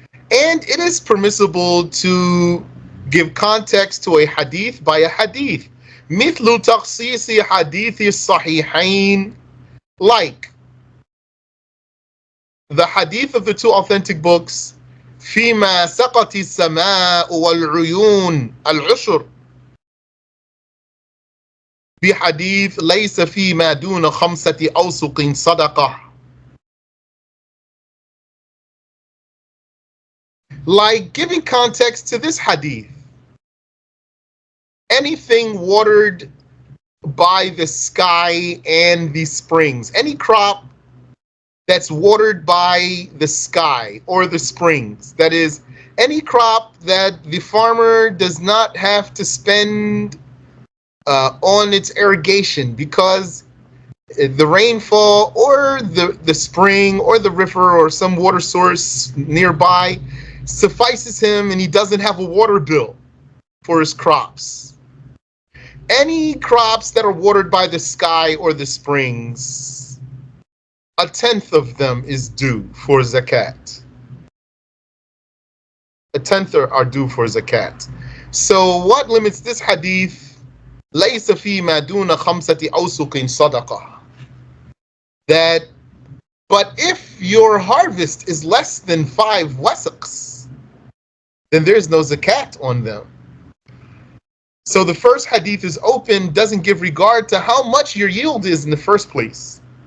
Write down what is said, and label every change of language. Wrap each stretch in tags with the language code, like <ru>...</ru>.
<en>And it is permissible to give context to a hadith by a hadith.</en> <ar>مثل تخصيص حديث الصحيحين,</ar> <en>like the hadith of the two authentic books.</en> <ar>فيما سقط السماء والعيون العشر بحديث ليس فيما دون 5 أوسق صدقة.</ar> <en>Like giving context to this hadith. Anything watered by the sky and the springs, any crop that's watered by the sky or the springs, that is, any crop that the farmer does not have to spend on its irrigation because the rainfall or the spring or the river or some water source nearby suffices him and he doesn't have a water bill for his crops. Any crops that are watered by the sky or the springs, 1/10 of them is due for zakat. 1/10 are due for zakat. So what limits this hadith?</en> <ar>لَيْسَ فِي مَا دُونَ 5 أَوْسُقٍ صَدَقَةٍ. That</ar> <en>But if your harvest is less than 5 wasaqs, then there's no zakat on them. So the first hadith is open, doesn't give regard to how much your yield is in the first place.</en>